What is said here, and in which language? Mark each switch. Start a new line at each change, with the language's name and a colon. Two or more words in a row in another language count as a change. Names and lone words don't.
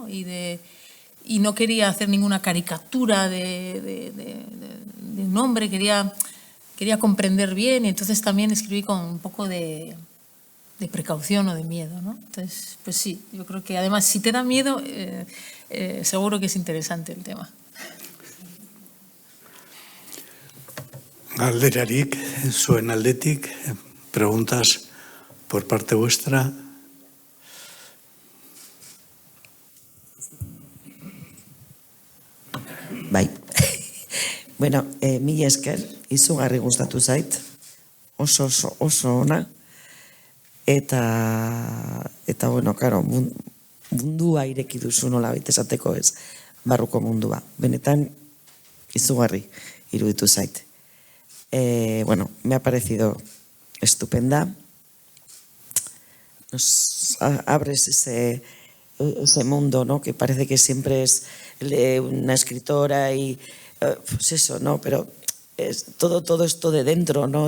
Spanish: Y no quería hacer ninguna caricatura de un hombre, quería comprender bien, y entonces también escribí con un poco de precaución o de miedo, ¿no? Entonces, pues sí, yo creo que además si te da miedo, seguro que es interesante el tema.
Basque: Galderarik, zuen aldetik,
Spanish: preguntas por parte vuestra.
Basque: Bai. Bueno, mila esker, izugarri gustatu zait, oso ona, eta bueno, karo, mundua ireki duzu nola baita esateko ez, barruko mundua. Benetan, izugarri iruditu zait.
Spanish: Bueno, me ha parecido estupenda. Nos abres ese mundo, ¿no? Que parece que siempre es una escritora y pues eso, ¿no? Pero todo esto de dentro, ¿no?